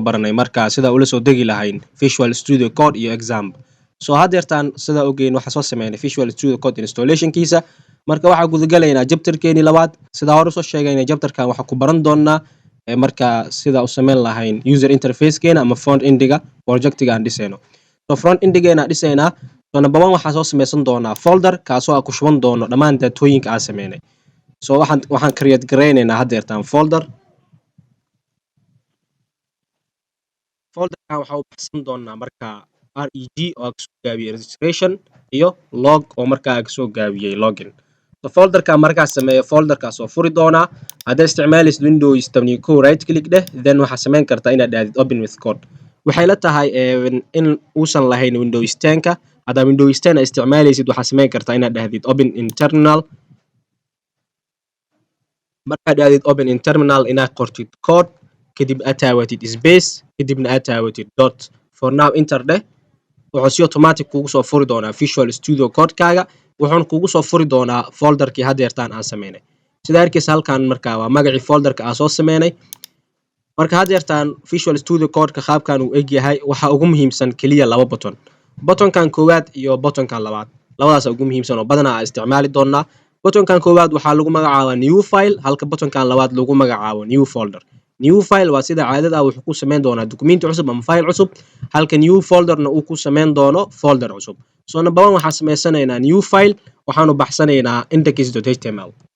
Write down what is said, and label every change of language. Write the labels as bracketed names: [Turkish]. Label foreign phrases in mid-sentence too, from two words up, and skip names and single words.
[Somali] baranay markaa sida ula soo degi lahayn Visual Studio Code iyo exam hadeertan sida ogeyn waxaa soo sameynay Visual Studio Code installation-kiisa marka waxaa gudagalaynaa jabtarkeeni labaad sida hore soo sheegaynay jabtarkan waxaa ku baran doonaa marka sida u sameyn lahayn [English] user interface-keena [Somali] ama [English] front end-ga [Somali] project-ga aan dhisayno [English] front end-geena [Somali] dhisaynaa [English] number 1 [Somali] waxaa soo sameysan doonaa folder kaasoo aan ku shuban doono dhammaan datooyinka aan sameynay waxaan create gareynaynaa hadeertan folderkan waxaa u baxsan doonaa markaa reg oo kasoo gaabiyey registration iyo log oo markaa kasoo gaabiyey login folderka markaa sameeyo folderkaas oo furi doonaa hadda isticmaalaysid Windows 11 [English] right click [Somali] dheh then waxaa sameyn kartaa inaad aadid [English] open with code [Somali] waxay la tahay in uusan lahayn Windows 10ka hadaa Windows 10 isticmaalaysid waxaa sameyn kartaa inaad dhahdid [English] open in terminal [Somali] markaad dhahdid [English] open in terminal [Somali] inaad qortid code kadib aad taawatid space kadibna aad taawatid dot [English] for now enter [Somali] dheh wuxuu si automatic kugu soo furi doonaa Visual Studio Code-kaaga wuxuuna kugu soo furi doonaa folderkii hadeertaan aan sameynay sida arkaysa halkan markaa waa magacii folderka aan soo sameynay marka hadeertaan Visual Studio Code-ka qaabkan uu eg yahay waxa ugu muhiimsan kaliya laba button buttonkan koowaad iyo buttonkan labaad labadaas ugu muhiimsan oo badanaa aan isticmaali doonaa buttonkan koowaad waxaa lagu magacaabaa [English] new file [Somali] halka buttonkan labaad lagu magacaabo [English] new folder new file [Somali] waa sida caadada ah wuxuu ku sameyn doonaa document cusub ama file cusub halka [English] new folderna [Somali] uu ku sameyn doono folder cusub [English] so number 1 [Somali] waxaan sameysanaynaa [English] new file [Somali] waxaanu baxsanaynaa index.html